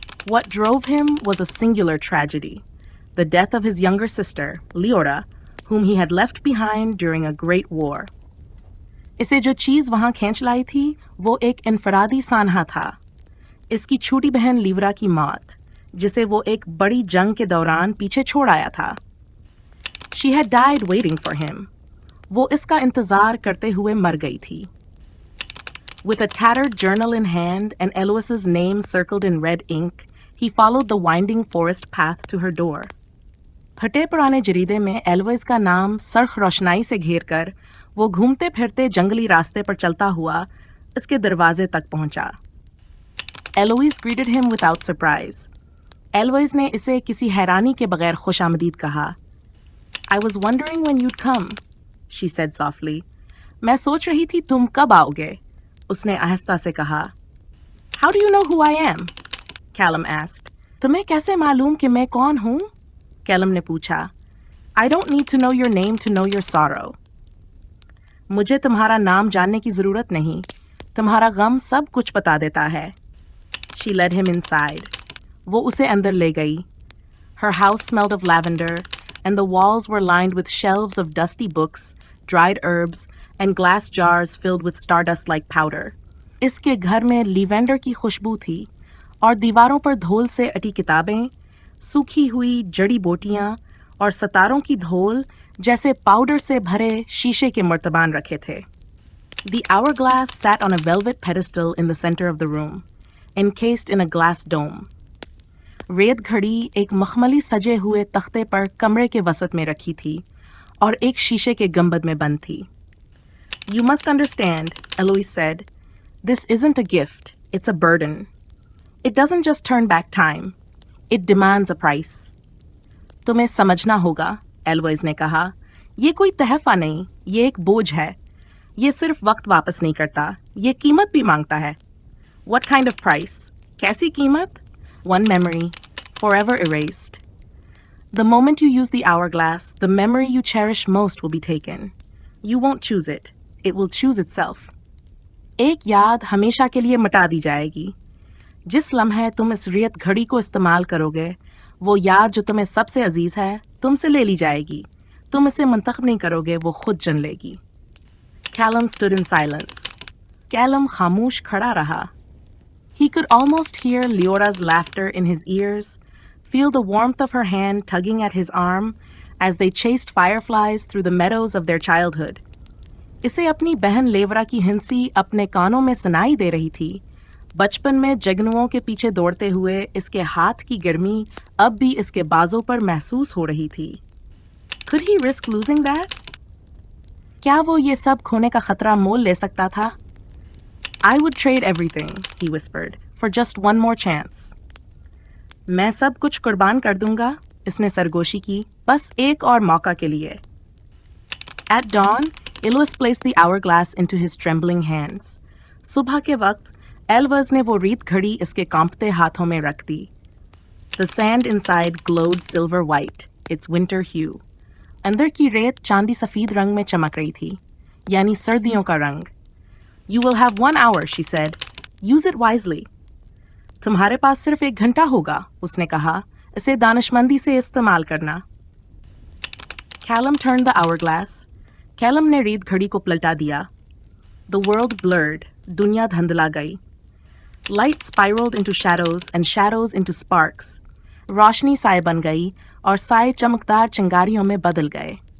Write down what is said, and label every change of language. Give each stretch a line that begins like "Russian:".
English: What drove him was a singular tragedy, the death of his younger sister, Leora, whom he had left behind during a great war.
Hindi: इसे जो चीज़ वहाँ खींच लाई थी, वो एक इनफरादी सानहा था. इसकी छोटी बहन लीवरा की मौत, जिसे वो एक बड़ी जंग के दौरान पीछे छोड़ आया था.
English: She had died waiting for him.
Hindi: वो इसका इंतज़ार करते हुए मर गई थी.
English: With a tattered journal in hand and Eloise's name circled in red ink, he followed the winding forest path to her door.
Hindi: फटे पुराने जरीदे में एलोइस का नाम सर्ख रोशनाई से घेर कर वो घूमते फिरते जंगली रास्ते पर चलता हुआ इसके दरवाजे तक पहुंचा.
English: Eloise greeted him without surprise.
Hindi: Eloise ने इसे किसी हैरानी के बगैर खुशामदीद कहा.
English: I was wondering when you'd come, she said softly.
Hindi: मैं सोच रही थी तुम कब आओगे, उसने आहिस्ता से कहा.
English: How do you know who I am? Callum asked.
Hindi: तुम्हें कैसे मालूम कि मैं कौन हूँ? Callum ने पूछा.
English: I don't need to know your name to know your sorrow.
Hindi: मुझे तुम्हारा नाम जानने की ज़रूरत नहीं, तुम्हारा गम सब कुछ बता देता है.
English: She led him inside.
Hindi: वो उसे अंदर ले गई.
English: Her house smelled of lavender, and the walls were lined with shelves of dusty books, dried herbs, and glass jars filled with stardust-like powder.
Hindi: इसके घर में लीवेंडर की खुशबू थी और दीवारों पर धूल से अटी किताबें, सूखी हुई जड़ी बूटियां और सितारों की धूल जैसे पाउडर से भरे शीशे के मर्तबान रखे थे.
English: The hourglass sat on a velvet pedestal in the center of the room, encased in a glass dome.
Hindi: रेत घड़ी एक मखमली सजे हुए तख्ते पर कमरे के वसत में रखी थी और एक शीशे के गंबद में बंद थी.
English: You must understand, Eloise said. This isn't a gift, it's a burden. It doesn't just turn back time. It demands a price.
Hindi: तुम्हें समझना होगा, Eloise ने कहा. ये कोई तहफा नहीं, ये एक बोझ है. ये सिर्फ वक्त वापस नहीं करता, ये कीमत भी मांगता है.
English: What kind of price?
Hindi: कैसी कीमत?
English: One memory, forever erased. The moment you use the hourglass, the memory you cherish most will be taken. You won't choose it. It will choose itself.
Hindi: एक याद हमेशा के लिए मिटा दी जाएगी. जिस लम्हे तुम इस रेत घड़ी को इस्तेमाल करोगे, वो याद जो तुम्हें सबसे अजीज है, तुमसे ले ली जाएगी. तुम इसे मुंतखब नहीं करोगे, वो खुद जन लेगी.
English: Callum stood in silence.
Hindi: Callum खामोश खड़ा रहा.
English: He could almost hear Leora's laughter in his ears, feel the warmth of her hand tugging at his arm as they chased fireflies through the meadows of their childhood.
Hindi: इसे अपनी बहन लेवरा की हिंसी अपने कानों में सुनाई दे रही थी. बचपन में जगनुओं के पीछे दौड़ते हुए इसके हाथ की गर्मी अब भी इसके बाजों पर महसूस हो रही थी.
English: Could he risk losing that?
Hindi: क्या वो ये सब खोने का खतरा मोल ले सकता था?
English: I would trade everything, he whispered, for just one more chance.
Hindi: मैं सब कुछ कुर्बान कर दूंगा, इसने सरगोशी की, बस एक और मौका के लिए.
English: At dawn, Eloise placed the hourglass into his trembling hands.
Hindi: सुबह के वक्त Eloise ने वो रीत घड़ी इसके कांपते हाथों में रख दी.
English: The sand inside glowed silver white, its winter hue.
Hindi: अंदर की रेत चांदी सफेद रंग में चमक रही थी, यानी सर्दियों का रंग.
English: You will have 1 hour, she said. Use it wisely.
Hindi: तुम्हारे पास सिर्फ 1 घंटा होगा, उसने कहा. इसे दानिशमंदी से इस्तेमाल करना.
English: Callum turned the hourglass.
Hindi: Callum ने रीत घड़ी को पलटा दिया.
English: The world blurred.
Hindi: दुनिया धुंधला गई.
English: Light spiraled into shadows and shadows into sparks.
Hindi: रोशनी साए बन गई और साए चमकदार चिंगारियों में बदल गए.